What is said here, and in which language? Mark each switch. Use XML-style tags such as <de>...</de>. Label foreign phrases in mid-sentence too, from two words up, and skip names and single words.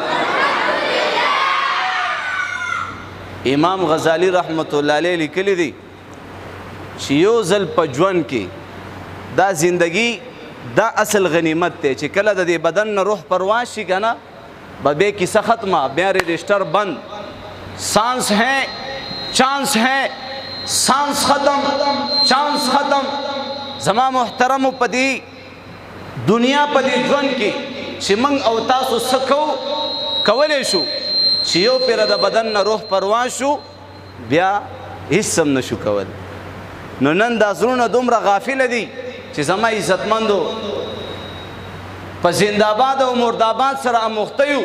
<ps>امام غزالی رحمت الله علیه لیکلی دی چې یو ځل په ژوند کې دا زندگی دا اصل غنیمت دی چې کله د دې بدن نه روح پرواز شي که نه به بیا کیسه ختمه، بیا رجسٹر بند.</ps> <ur>سانس ہے چانس ہے سانس ختم چانس ختم.</ur> <ps>زما محترمو په دې دنیا په دې ژوند کې چې موږ او تاسو څه کولی شو چې یو پیره د بدن نه روح پرواز شو بیا هیڅ هم نشو کول. نو نن دا زړونه دومره غافله دي چې زما عزتمندو په زنده‌آباد او مردآباد سره اموخته یو.</ps>